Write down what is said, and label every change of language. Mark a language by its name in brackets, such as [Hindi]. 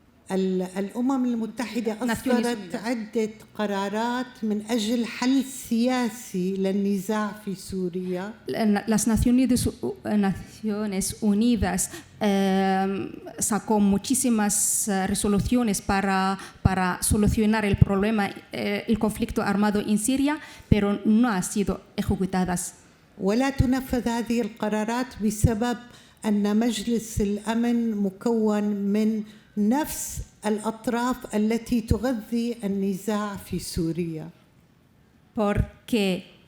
[Arabic] الأمم المتحدة أصدرت عدة قرارات من أجل حل سياسي للنزاع في سوريا. [Spanish] Las Naciones Unidas sacó muchísimas resoluciones para solucionar el problema, el conflicto armado en Siria, pero no han sido ejecutadas. [Arabic] ولا تنفذ هذه القرارات بسبب أن مجلس الأمن مكون من نفس الأطراف التي تغذي النزاع في سوريا. [Spanish] Porque